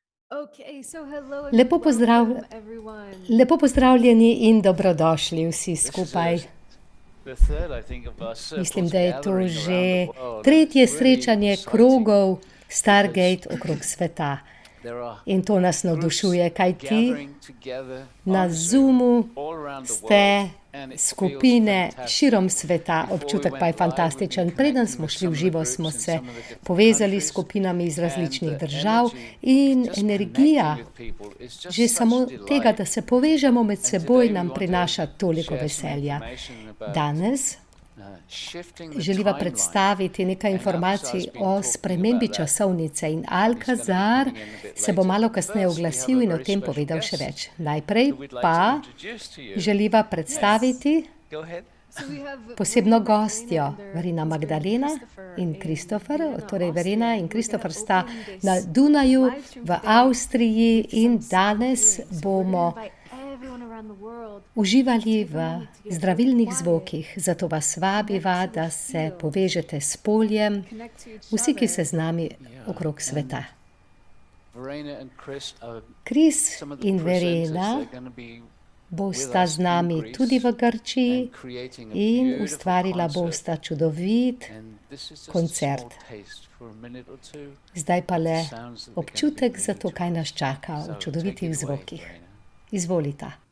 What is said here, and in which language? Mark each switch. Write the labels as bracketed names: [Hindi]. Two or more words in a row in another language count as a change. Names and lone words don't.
[English] Okay, so hello and [Slovenian] Lepo pozdrav, [English] welcome everyone. [Slovenian] lepo pozdravljeni in dobrodošli vsi [English] This is [Slovenian] skupaj. [English] the third, I think, of our [Slovenian] Mislim, [English] circles [Slovenian] da je to [English] gathering around the [Slovenian] že [English] world, and [Slovenian] tretje [English] it's really [Slovenian] srečanje [English] exciting. [Slovenian] krogov Stargate okrog sveta. [English] There are [Slovenian] In to nas [English] groups [Slovenian] navdušuje, kajti [English] gathering together [Slovenian] na [English] on [Slovenian] Zoomu [English] Zoom all around the [Slovenian] ste [English] world, and it feels [Slovenian] skupine [English] fantastic. [Slovenian] širom sveta, [English] Before we [Slovenian] občutek pa je [English] went live, we've [Slovenian] fantastičen. [English] been [Slovenian] Preden [English] connecting [Slovenian] smo [English] with [Slovenian] šli v [English] some of the [Slovenian] živo, [English] groups [Slovenian] smo [English] in [Slovenian] se [English] some of the different [Slovenian] povezali s [English] countries, [Slovenian] skupinami iz [English] and [Slovenian] različnih [English] the [Slovenian] držav [English] energy, [Slovenian] in [English] just [Slovenian] energija [English] connecting with people is just [Slovenian] že [English] such [Slovenian] samo [English] a [Slovenian] tega, [English] delight. [Slovenian] da se povežemo med [English] And [Slovenian] seboj, [English] today we [Slovenian] nam [English] want to [Slovenian] prinaša toliko [English] share some [Slovenian] veselja. [English] information about [Slovenian] Danes [English] shifting the [Slovenian] želiva [English] timeline. [Slovenian] predstaviti nekaj [English] And [Slovenian] informacij [English] Alcazar's been [Slovenian] o [English] talking [Slovenian] spremembi [English] about that. [Slovenian] časovnice in [English] He's gonna be [Slovenian] Alcazar [English] coming in a bit [Slovenian] se bo [English] later. [Slovenian] malo [English] But [Slovenian] kasneje [English] first we have [Slovenian] oglasil [English] a [Slovenian] in o [English] very [Slovenian] tem [English] special [Slovenian] povedal še [English] guest [Slovenian] več. Najprej [English] who we'd like to [Slovenian] pa [English] introduce to you. [Slovenian] želiva predstaviti [English] Go ahead. So we have [Slovenian] posebno [English] Verena [Slovenian] gostjo, [English] and their [Slovenian] Verena [English] husband [Slovenian] Magdalena [English] Christopher [Slovenian] in Christopher, [English] Vienna, [Slovenian] torej Verena [English] Austria, [Slovenian] in [English] who are [Slovenian] Christopher [English] gonna [Slovenian] sta [English] open this [Slovenian] na Dunaju [English] live stream [Slovenian] v [English] today [Slovenian] Avstriji [English] with [Slovenian] in [English] some sound [Slovenian] danes [English] healing. So we're gonna [Slovenian] bomo [English] invite everyone around the world [Slovenian] uživali [English] to take [Slovenian] v [English] a moment to get [Slovenian] zdravilnih [English] quiet, [Slovenian] zvokih, zato vas vabiva, [English] connect to the [Slovenian] da se [English] field, [Slovenian] povežete s poljem, [English] connect to each [Slovenian] vsi, ki ste [English] other. [Slovenian] z nami [English] Yeah, [Slovenian] okrog sveta. [English] Verena and Chris are [Slovenian] Kris [English] some of the [Slovenian] in [English] presenters. [Slovenian] Verena [English] They're going to be with [Slovenian] bosta [English] us [Slovenian] z [English] in [Slovenian] nami [English] Greece [Slovenian] tudi v Grčiji [English] and creating a [Slovenian] in [English] beautiful [Slovenian] ustvarila [English] concert. [Slovenian] bosta čudovit [English] And this is just a [Slovenian] koncert. [English] small taste for a minute or two [Slovenian] Zdaj pa [English] of the [Slovenian] le [English] sounds that we're gonna be [Slovenian] občutek za [English] bringing to, [Slovenian] to kaj [English] us. [Slovenian] nas čaka v [English] So, take [Slovenian] čudovitih [English] it away, [Slovenian] zvokih. [English] Verena. [Slovenian] Izvolita.